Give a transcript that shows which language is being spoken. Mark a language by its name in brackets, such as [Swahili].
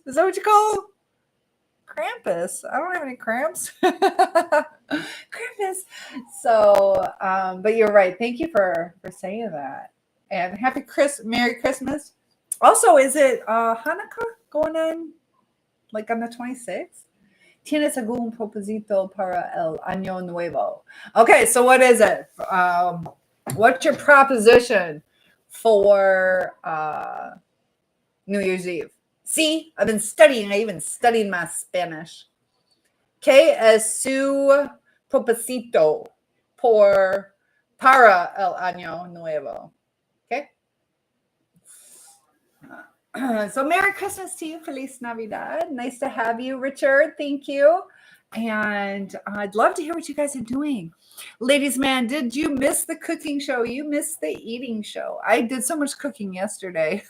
[English] Is that what you call Krampus? I don't have any cramps. Krampus. So, but you're right. Thank you for saying that. And Merry Christmas. Also, is it Hanukkah going on like on the 26th? [Spanish] ¿Tienes algún propósito para el año nuevo? [English] Okay, so what is it? What's your proposition for New Year's Eve? See, I've been studying. I even studied my Spanish. [Spanish] ¿Qué es su propósito para el año nuevo? Okay. [English] So Merry Christmas to you. [Spanish] Feliz Navidad. [English] Nice to have you, Richard. Thank you. And I'd love to hear what you guys are doing. Ladies, man, did you miss the cooking show? You missed the eating show. I did so much cooking yesterday.